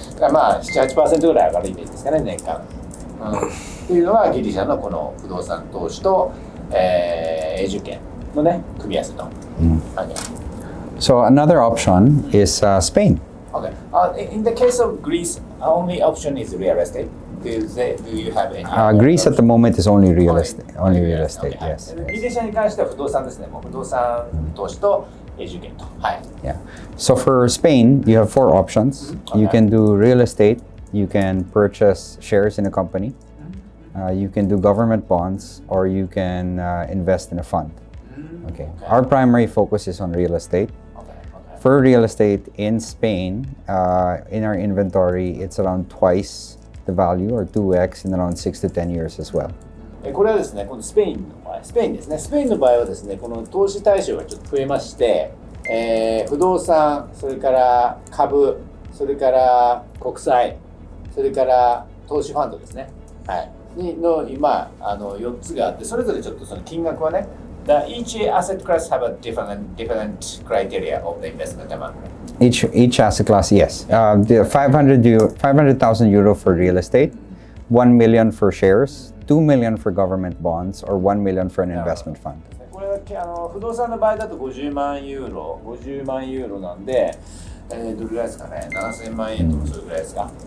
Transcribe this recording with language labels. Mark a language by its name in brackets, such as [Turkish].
[Japanese] 7、8% ぐらい上がるイメージですかね、年間。っていうのがギリシャのこの不動産投資と、永住権のね、組み合わせと。 [English] So another option is Spain. Okay. In the case of Greece, only option is real estate. Do you have any? Greece at the moment is only real estate. Only real estate, Okay. yes. [Japanese] ギリシャに関しては不動産ですね。もう不動産投資と永住権と。はい。 [English] Yeah. So for Spain, you have 4 options. You can do real estate. You can purchase shares in a company. You can do government bonds, or you can invest in a fund. Okay. Our primary focus is on real estate. For real estate in Spain, in our inventory, it's around twice the value, or 2x, in around 6 to 10 years as well. [Japanese] これはですね、このスペインの場合、スペインですね。スペインの場合はですね、この投資対象がちょっと増えまして、不動産、それから株、それから国債、それから投資ファンドですね。はい。の今4つがあって、それぞれちょっとその金額はね、 [English] each asset class have a different criteria of the investment amount. Each asset class, yes. The 500,000 euro for real estate, 1 million for shares, 2 million for government bonds, or 1 million for an investment fund. [Japanese] これは不動産の場合だと50万ユーロなんで、どれぐらいですかね、7000万円とかそれぐらいですか。